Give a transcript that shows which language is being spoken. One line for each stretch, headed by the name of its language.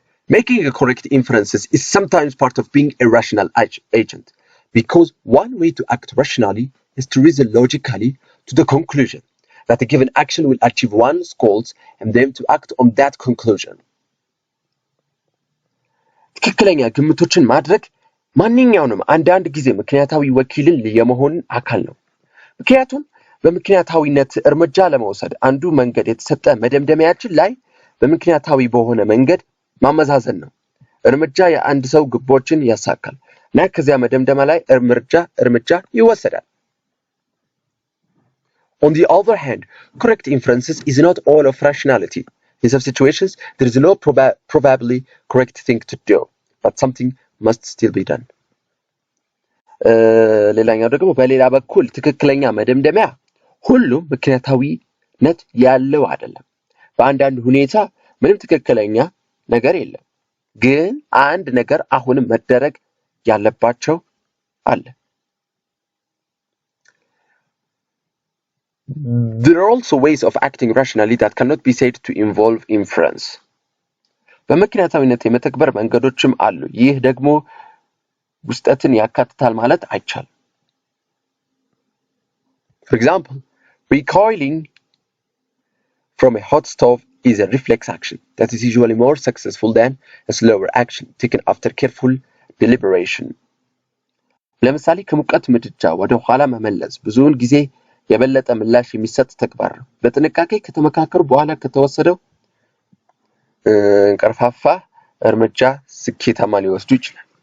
English: Making a correct inferences is sometimes part of being a rational agent because one way to act rationally is to reason logically to the conclusion that a given action will achieve one's goals and then to act on that conclusion.
Amharic: ትክክለኛ ግምቶችን ማድረግ ማንኛውንም አንዳንድ ጊዜ ምክንያታዊ ወኪልን የመሆን አካል ነው ምክንያቱም በምክንያታዊነት እርምጃ ለመውሰድ አንዱ መንገድ የተሰጠ መደምደሚያችን ላይ በምክንያታዊ በሆነ መንገድ ማመዛዘን ነው እርምጃ የአንድ ሰው ግቦችን ያሳካል እና ከዚያ መደምደማ ላይ እርምጃ ይወሰዳል
English: On the other hand, correct inferences is not all of rationality. In some situations, there is no probably correct thing to do, but something must still be done.
Amharic: ሌላኛው ደግሞ በሌላ በኩል ትክክለኛ መደምደሚያ ሁሉም ምክንያታዊነት ያለው አይደለም በአንዳንድ ሁኔታ ምንም ትክክለኛ ነገር የለም ግን አንድ ነገር አሁንም መደረግ ያለባቸው አለ
English: There are also ways of acting rationally that cannot be said to involve inference.
Amharic: በምክንያታዊነት የመተግበር መንገዶችም አሉ ይህ ደግሞ ውስጠትን ያካትታል ማለት አይቻልም
English: For example, recoiling from a hot stove is a reflex action that is usually more successful than a slower action taken after careful deliberation.
Amharic: ለምሳሌ ከሙቀት ምድጃ ወደ ኋላ መመለስ ብዙውን ጊዜ የበለጠ ምላሽ የሚሰጥ ተግባር ነው በጥንቃቄ ከተመካከሩ በኋላ ከተወሰደው ቀርፋፋ እርምጃ ስኬታማ ሊወስዱ ይችላል